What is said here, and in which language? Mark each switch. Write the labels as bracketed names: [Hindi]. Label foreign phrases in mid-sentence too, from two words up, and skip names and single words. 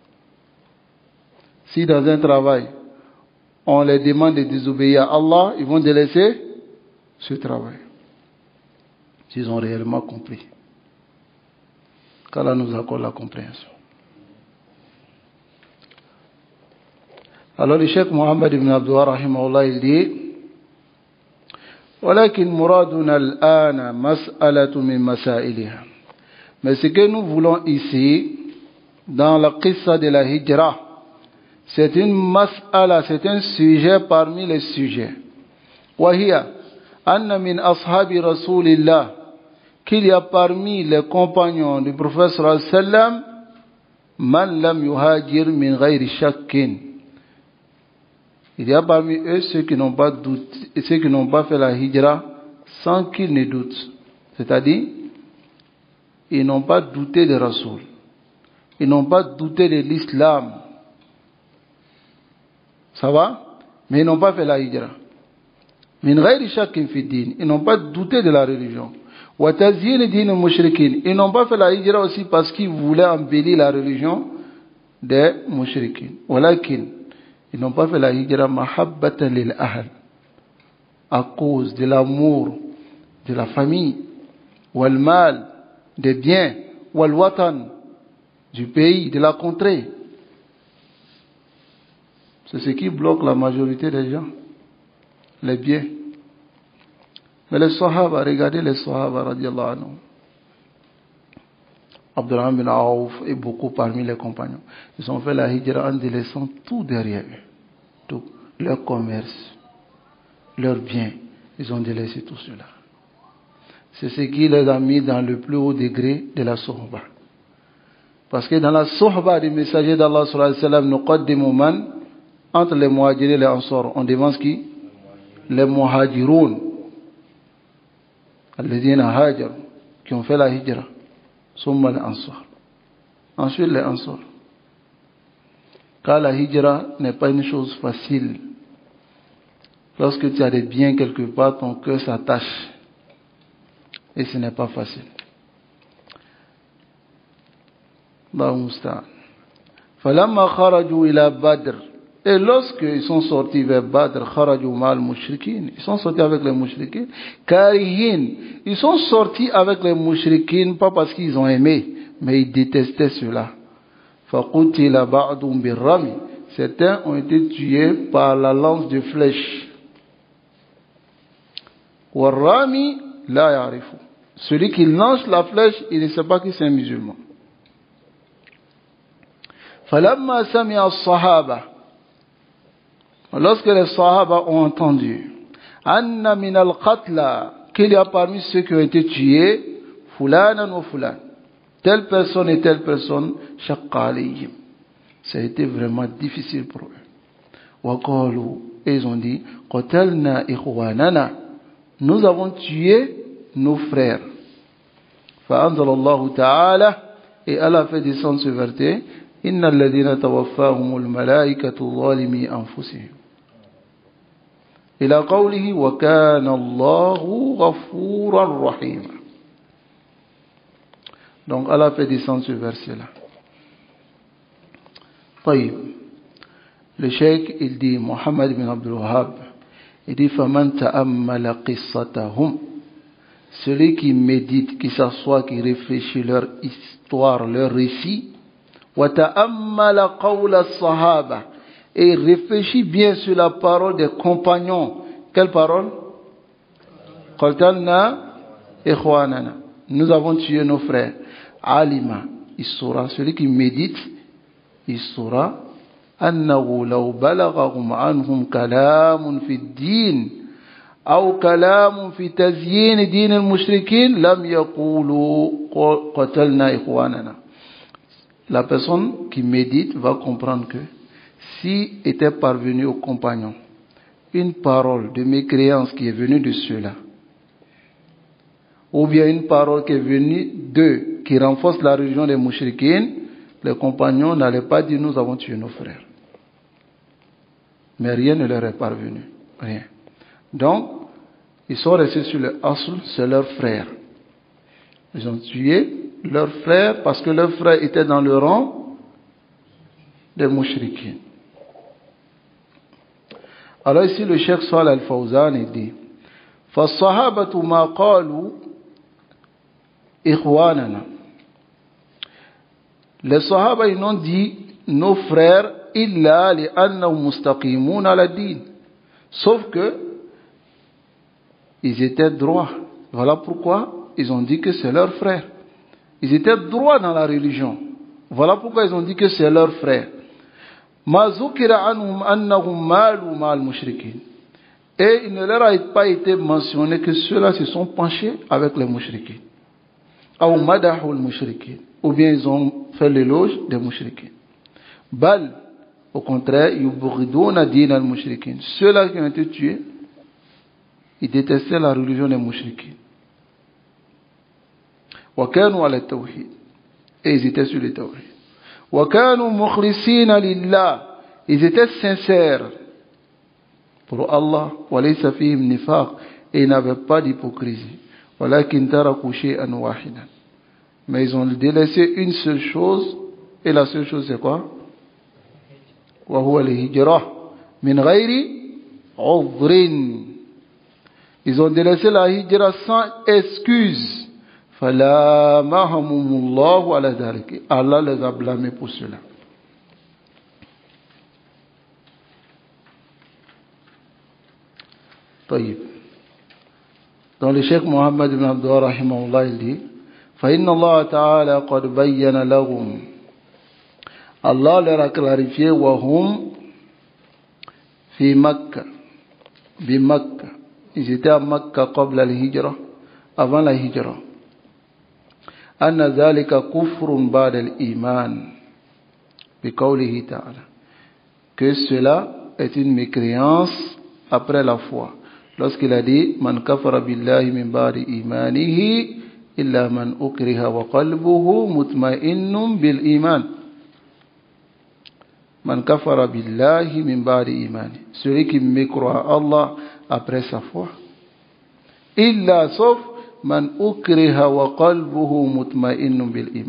[French] Si dans un travail, on les demande de désobéir à Allah, ils vont délaisser ce travail. S'ils ont réellement compris. Qu'Allah nous accorde la compréhension. Alors le Cheikh Mohammed ibn Abdullah rahimahullah il dit [Arabic] ولكن مرادنا الآن مسألة من مسائلها. [French] Mais ce que nous voulons ici dans la qissa de la hijra, c'est une mas'ala, c'est un sujet parmi les sujets. [Arabic] وهي أن من أصحاب رسول الله, [French] qu'il y a parmi les compagnons du prophète [Arabic] صلى الله عليه وسلم من لم يهاجر من غير شك. [French] Il y a parmi eux ceux qui n'ont pas douté, ceux qui n'ont pas fait la hijra sans qu'ils ne doutent. C'est-à-dire, ils n'ont pas douté de Rasoul. Ils n'ont pas douté de l'islam. Ça va? Mais ils n'ont pas fait la hijra. [Arabic] من غير شك في دين. [French] Ils n'ont pas douté de la religion. [Arabic] وتزيين دين المشركين. [French] Ils n'ont pas fait la hijra aussi parce qu'ils voulaient embellir la religion des mushrikin. Walakin, ils n'ont pas fait la hijra [Arabic] محبة للأهل, [French] à cause de l'amour de la famille, [Arabic] والمال, [French] des biens, [Arabic] والوطن, [French] du pays, de la contrée. C'est ce qui bloque la majorité des gens, les biens. Mais les Sahaba, regardez les Sahaba [Arabic] رضي الله عنه, [French] Abdurrahman bin Auf et beaucoup parmi les compagnons, ils ont fait la hijra en délaissant tout derrière eux, tout, leur commerce, leurs biens, ils ont délaissé tout cela. C'est ce qui les a mis dans le plus haut degré de la sohba. Parce que dans la sohba du messager d'Allah [Arabic] صلى الله عليه وسلم, نقدم من, [French] entre les muhajirin et les ansar, on devance qui? Les muhajiroun, [Arabic] الذين هاجروا, [French] qui ont fait la hijra. [Arabic] ثم الأنصار. [French] Ensuite les ansar. Car la hijra n'est pas une chose facile. Lorsque tu as des biens quelque part, ton cœur s'attache. Et ce n'est pas facile. [Arabic] فلما خرجوا إلى بدر. [French] Et lorsqu'ils sont sortis vers Badr, [Arabic] خرجوا مع المشركين. [French] Ils sont sortis avec les mushrikin. Karihin. Ils sont sortis avec les mushrikin, pas parce qu'ils ont aimé, mais ils détestaient cela. [Arabic] فقتل بعضهم بالرمي. [French] Certains ont été tués par la lance de flèche. [Arabic] والرامي لا يعرف. [French] Celui qui lance la flèche, il ne sait pas que c'est un musulman. [Arabic] فلما سمع الصحابة. [French] Lorsque les Sahaba ont entendu [Arabic] أن من القتلى, [French] qu'il y a parmi ceux qui ont été tués Fulanan ou Fulan, telle personne et telle personne, [Arabic] شق عليهم. [French] Ça a été vraiment difficile pour eux. [Arabic] وقالوا, [French] et ils ont dit, [Arabic] قتلنا إخواننا, [French] nous avons tué nos frères. [Arabic] فأنزل الله تعالى, [French] et Allah fait descendre ce verset, [Arabic] إن الذين توفاهم الملائكة ظالمي أنفسهم. إلى قوله وكان الله غفورا رحيما. [French] Donc Allah fait descendre ce verset-là. [Arabic] طيب. [French] Le cheikh, il dit, Mohammed ibn Abdul Wahhab, il dit, [Arabic] فمن تأمل قصتهم. [French] Celui qui médite, qui s'assoit, qui réfléchit leur histoire, leur récit, [Arabic] وتأمل قول الصحابة, [French] et réfléchit bien sur la parole des compagnons. Quelle parole? [Arabic] قتلنا إخواننا. [French] Nous avons tué nos frères. [Arabic] Alima, [French] il saura, celui qui médite, il saura, [Arabic] أنه لو بلغهم عنهم كلام في الدين أو كلام في تزيين دين المشركين لم يقولوا قتلنا إخواننا. [French] La personne qui médite va comprendre que si était parvenu aux compagnons une parole de mécréance qui est venue de ceux-là, ou bien une parole qui est venue d'eux, qui renforce la religion des mouchriquines, les compagnons n'allaient pas dire nous avons tué nos frères. Mais rien ne leur est parvenu. Rien. Donc, ils sont restés sur le asl, c'est leurs frères. Ils ont tué leurs frères parce que leurs frères étaient dans le rang des mouchriquines. Alors ici, le Cheikh Salih Al-Fawzan, il dit, [Arabic] فَالصَّحَابَةُ مَا قَالُوا إِخْوَانَنَا. [French] Les Sahaba, ils n'ont dit nos frères [Arabic] إلا لأنهم مستقيمون على دين. [French] Sauf que ils étaient droits. Voilà pourquoi ils ont dit que c'est leurs frères. Ils étaient droits dans la religion. Voilà pourquoi ils ont dit que c'est leurs frères. [Arabic] ما ذكر عنهم أنهم مالوا مع المشركين. [French] Et il ne leur a pas été mentionné que ceux-là se sont penchés avec les mushrikin. [Arabic] Ou مدحوا المشركين. [French] Ou bien ils ont fait l'éloge des mushrikin. Bal, au contraire, [Arabic] يبغضون دين المشركين. [French] Ceux-là qui ont été tués, ils détestaient la religion des mushrikin. [Arabic] وكانوا على التوحيد. [French] Et ils étaient sur le tawhid. [Arabic] وكانوا مخلصين لله. [French] Ils étaient sincères pour Allah. [Arabic] وليس فيهم نفاق. [French] Et ils n'avaient pas d'hypocrisie. [Arabic] ولكن تركوا شيئا واحدا. [French] Mais ils ont délaissé une seule chose, et la seule chose c'est quoi? [Arabic] وهو الهجرة من غير عذر. [French] Ils ont délaissé la hijra sans excuse. [Arabic] فلامهم الله على ذلك. [French] Allah les a blâmés pour cela. [Arabic] طيب. [French] Dans le Cheikh Mohammed ibn Abdul Wahhab rahimahullah, il dit, [Arabic] فإن الله تعالى قد بين لهم. [French] Allah leur a clarifié [Arabic] وهم في مكة بمكة. [French] Ils étaient à Makkah [Arabic] قبل الهجرة, [French] avant la hijra. [Arabic] أن ذلك كفر بعد الإيمان بقوله تعالى. [French] Que cela est une mécréance après la foi. Lorsqu'il a dit [Arabic] من كفر بالله من بعد إيمانه إلا من أكره وقلبه مطمئن بالإيمان. من كفر بالله من بعد إيمان. [French] Celui qui mécroit à Allah après sa foi. [Arabic] Illa, sauf من أكره وقلبه مطمئن بالإيمان.